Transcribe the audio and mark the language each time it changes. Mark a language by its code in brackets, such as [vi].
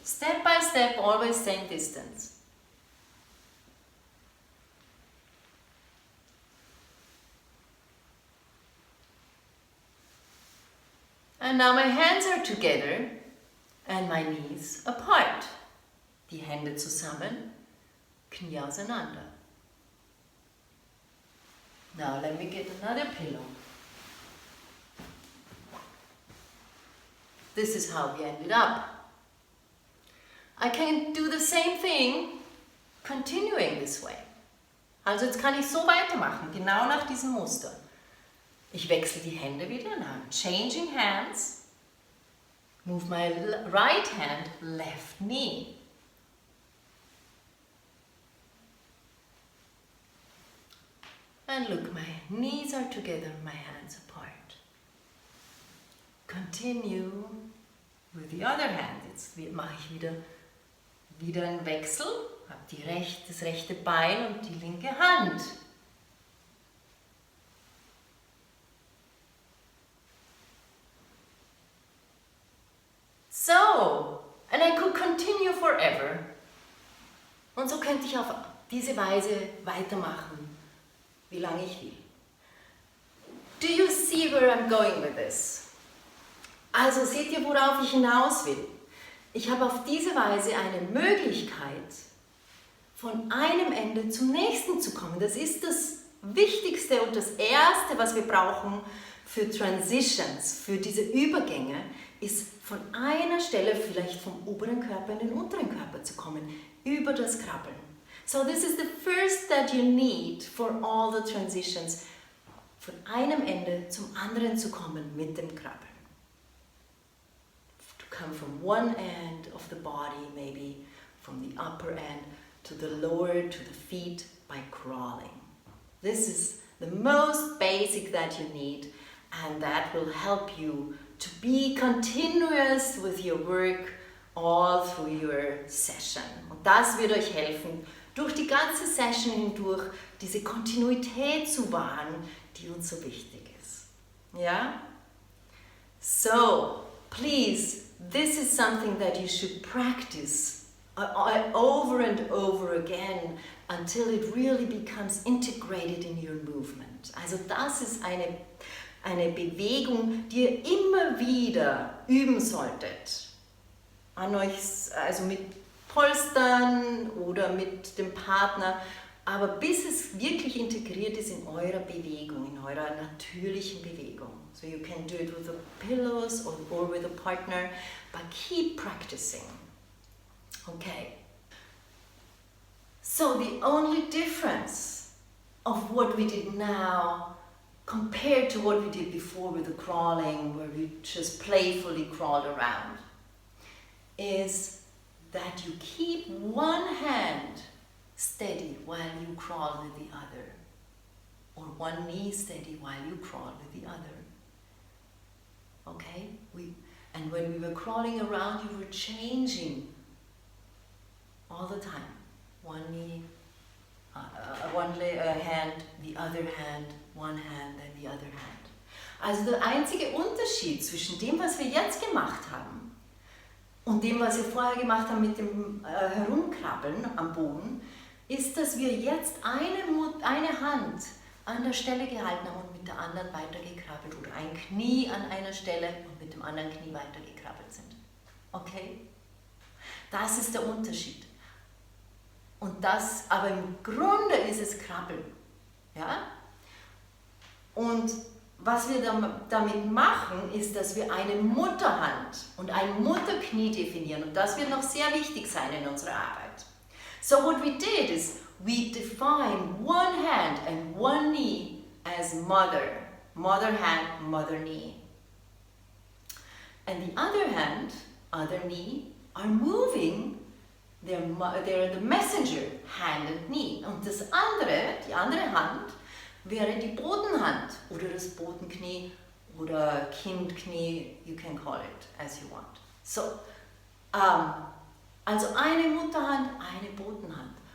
[en] Step by step, always same distance. And now my hands are together and my knees apart. [de] Die Hände zusammen, Knie auseinander. [en] Now let me get another pillow. This is how we ended up. I can do the same thing, continuing this way. [de] Also jetzt kann ich so weitermachen, genau nach diesem Muster. Ich wechsle die Hände wieder, [en] now I'm changing hands. Move my right hand, left knee. And look, my knees are together, my hands apart. Continue with the other hand. [de] Jetzt mache ich wieder einen Wechsel. Habe das rechte Bein und die linke Hand. [en] So, and I could continue forever. [de] Und so könnte ich auf diese Weise weitermachen, wie lange ich will. [en] Do you see where I'm going with this? [de] Also seht ihr, worauf ich hinaus will? Ich habe auf diese Weise eine Möglichkeit, von einem Ende zum nächsten zu kommen. Das ist das Wichtigste und das Erste, was wir brauchen für Transitions, für diese Übergänge, ist von einer Stelle vielleicht vom oberen Körper in den unteren Körper zu kommen, über das Krabbeln. [en] So this is the first that you need for all the transitions, [de] von einem Ende zum anderen zu kommen mit dem Krabbeln. [en] To come from one end of the body, maybe from the upper end to the lower, to the feet by crawling. This is the most basic that you need, and that will help you to be continuous with your work all through your session. [de] Und das wird euch helfen, durch die ganze Session hindurch diese Kontinuität zu wahren, die uns so wichtig ist. Ja? [en] So, please, this is something that you should practice over and over again until it really becomes integrated in your movement. [de] Also das ist eine Bewegung, die ihr immer wieder üben solltet. An euch, also mit Polstern oder mit dem Partner, aber bis es wirklich integriert ist in eurer Bewegung, in eurer natürlichen Bewegung. [en] So you can do it with the pillows or with a partner, but keep practicing. Okay. So the only difference of what we did now compared to what we did before with the crawling, where we just playfully crawled around, is that you keep one hand steady while you crawl with the other, or one knee steady while you crawl with the other. Okay? And when we were crawling around, you were changing all the time. One knee, hand, the other hand, one hand, then the other hand. [de] Also der einzige Unterschied zwischen dem, was wir jetzt gemacht haben, und dem, was wir vorher gemacht haben mit dem Herumkrabbeln am Boden, ist, dass wir jetzt eine Hand an der Stelle gehalten haben und mit der anderen weitergekrabbelt oder ein Knie an einer Stelle und mit dem anderen Knie weitergekrabbelt sind. Okay? Das ist der Unterschied. Und das, aber im Grunde ist es Krabbeln. Ja? Und was wir damit machen, ist, dass wir eine Mutterhand und ein Mutterknie definieren. Und das wird noch sehr wichtig sein in unserer Arbeit. [en] So what we did is, we define one hand and one knee as mother. Mother hand, mother knee. And the other hand, other knee, are moving. They're the messenger, hand and knee. [de] Und das andere, die andere Hand, wäre die Bodenhand oder das Bodenknie oder Kindknie, [en] you can call it as you want. [de] So, also eine Mutterhand, eine Bodenhand.